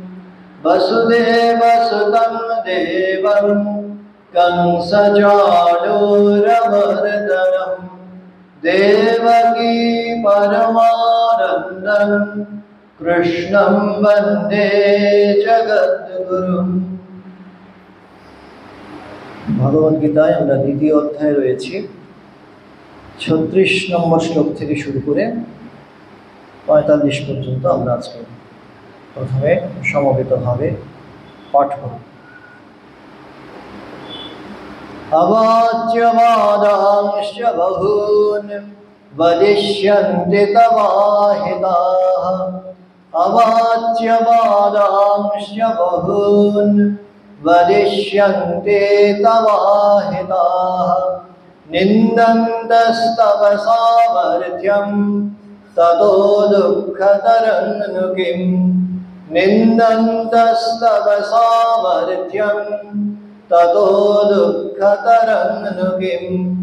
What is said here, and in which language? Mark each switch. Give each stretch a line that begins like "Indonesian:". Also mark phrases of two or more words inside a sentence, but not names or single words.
Sanskrit: वसुदेवसुतं देवं कंसचाणूरमर्दनं देवकी परमानन्दं कृष्णं वन्दे जगद्गुरुम्।
Bangla: भगवद्गीताয় আমরা দ্বিতীয় অধ্যায়ে রয়েছি। 36 নম্বর শ্লোক থেকে শুরু করে 45 পর্যন্ত আমরা আজকে প্রথমে সমবেতভাবে পাঠ করব।
Sanskrit: अवाच्यवादांश्च बहून् वदिष्यन्ति तवाहिताः अवाच्यवादांश्च बहून् वदिष्यन्ते तवाहिताः निन्दन्तस्तव सामर्थ्यं ततो दुःखतरं नु किम् निन्दन्तस्तव सामर्थ्यं ततो दुःखतरं नु किम्